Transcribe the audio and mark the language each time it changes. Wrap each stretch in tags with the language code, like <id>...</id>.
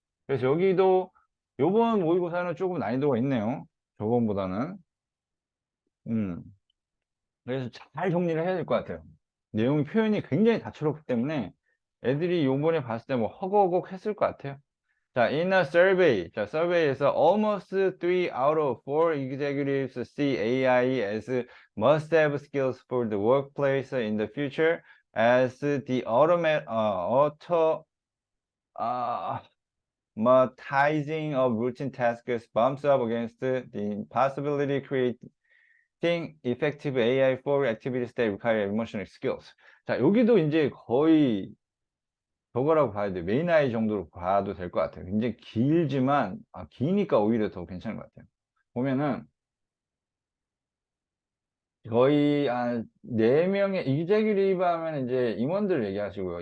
<ko>그래서 여기도 요번 모의고사는 조금 난이도가 있네요. 저번보다는. 음. 그래서 잘 정리를 해야 될 것 같아요. 내용 표현이 굉장히 다채롭기 때문에 애들이 요번에 봤을 때 뭐 허걱허걱 했을 것 같아요.</ko> <en>자, in a survey. 자, survey에서 almost 3 out of 4 executives see AI as must-have skills for the workplace in the future as the automatizing of routine tasks bumps up against the possibility creating effective AI for activities that require emotional skills.</en> <ko>자, 여기도 이제 거의 저거라고 봐야 돼. 메인 아이 정도로 봐도 될 것 같아요. 굉장히 길지만, 기니까 오히려 더 괜찮은 것 같아요. 보면은, 거의 한 4명의, 이재규 하면 이제 임원들 얘기하시고요.</ko>